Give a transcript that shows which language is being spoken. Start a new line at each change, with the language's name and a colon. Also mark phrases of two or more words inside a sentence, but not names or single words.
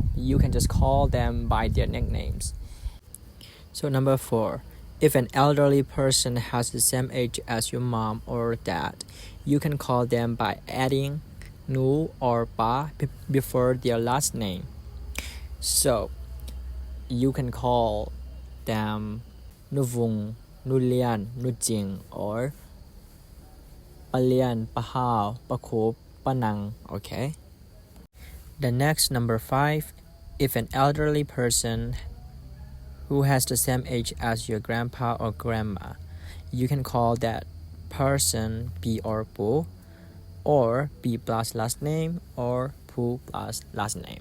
English: You can just call them by their nicknames. So number 4, if an elderly person has the same age as your mom or dad, you can call them by adding nu or pa before their last name. So you can call them nu vung, nu lian, nu jing, or pa lian, pa hao, pa khup, pa nang. Okay. The next, number 5, if an elderly person who has the same age as your grandpa or grandma, you can call that person P or Pu, or P plus last name, or Pu plus last name.